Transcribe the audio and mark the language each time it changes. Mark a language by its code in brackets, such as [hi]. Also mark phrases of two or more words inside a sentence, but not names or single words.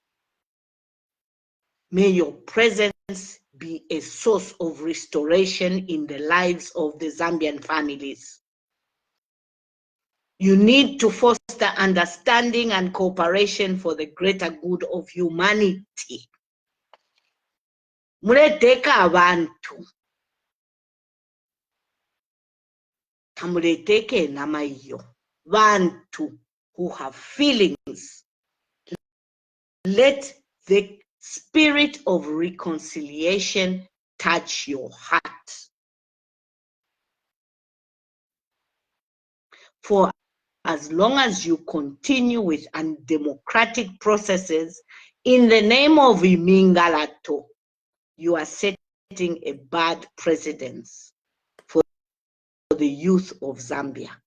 [en] May your presence be a source of restoration in the lives of the Zambian families. You need to foster understanding and cooperation for the greater good of humanity. [bem] Muleteka abantu. Tamuleteke namaiyo. [en] Bantu who have feelings. Let the spirit of reconciliation touch your heart. For as long as you continue with undemocratic processes in the name of Imingalato, you are setting a bad precedence for the youth of Zambia.